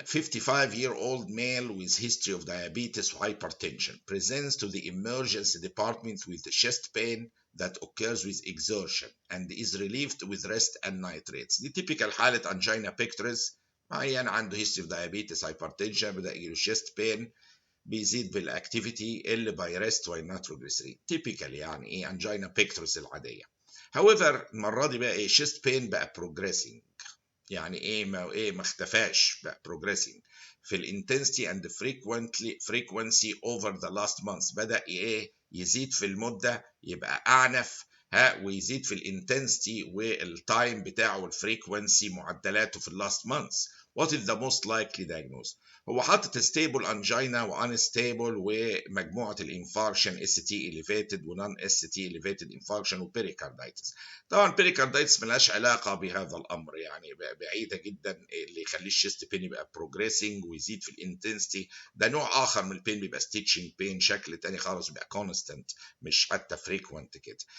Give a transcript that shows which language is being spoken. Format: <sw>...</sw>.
<en>55-year-old male with history of diabetes hypertension presents to the emergency department with chest pain that occurs with exertion and is relieved with rest and nitrates.</en> <ar>دي typical حالة angina pectoris، عيان عنده</ar> <en>history of diabetes hypertension،</en> <ar>بدأ يجيله chest pain بيزيد بالاكتيفيتي اللي باي ريست والنيتروجليسرين. typical يعني ايه angina pectoris العادية. however المرة دي بقى ايه chest pain بقى progressing، يعني ايه ما اختفاش، بقى progressing في الانتنسيتي</ar> <en>and frequency over the last months.</en> <ar>بدأ ايه يزيد في المدة، يبقى أعنف ويزيد في الانتنسيتي والتايم بتاعه والفريكونسي معدلاته في اللاست مانثs.</ar> <en>What is the most likely diagnosis؟</en> <ar>هو حاطط</ar> <en>stable angina و unstable ومجموعة الانفاركشن ST elevated و non ST elevated infarction و pericarditis.</en> <ar>طبعا pericarditis ملهاش علاقة بهذا الأمر، يعني بعيدة جدا. اللي يخليه الشيست بين يبقى progressing ويزيد في الانتنسيتي ده نوع آخر من البين، بيبقى</ar> <en>stitching pain،</en> <ar>شكل تاني خالص، بيبقى constant مش حتى frequent كده.</ar>